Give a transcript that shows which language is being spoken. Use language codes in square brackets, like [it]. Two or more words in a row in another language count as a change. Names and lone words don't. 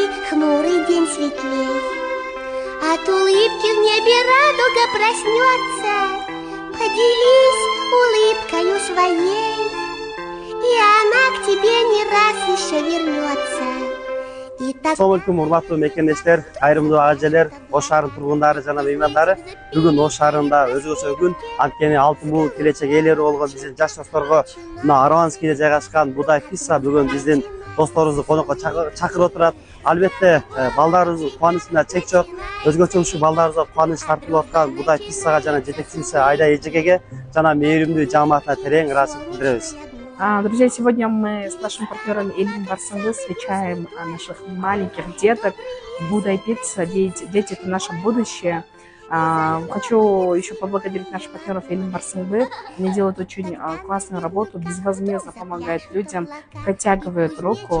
[ru] хмурый день светлей. От улыбки в небе радуга проснется. Поделись улыбкою своей, и она к тебе не раз еще вернется. [ar] السلام عليكم, [ky] урматтуу мекендештер, кайрымдуу ажелер, Ош шаарынын тургундары жана меймандары. Бүгүн Ош шаарында өзгөчө күн. Анткени алтын бул келечек ээлери болгон биздин жаш досторго мына Араванскийде жайгашкан Будай пицца бүгүн биздин досторубузду конокко чакырып отурат. Албетте балдарыбыздын кубанычында чек жок. Өзгөчө ушул балдарыбызга кубаныч тартылып аткан Будай писсага жана жетекчиси Айда Эжекеге жана мээримдүү жааматына терең ыраазычылык билдиребиз. [ru] Друзья, сегодня мы с нашим партнером Эльвин Барсанбы встречаем наших маленьких деток в Будай Пицца. Дети – это наше будущее. Хочу еще поблагодарить наших партнеров Эльвин Барсанбы. Они делают очень классную работу, безвозмездно помогают людям, протягивают руку.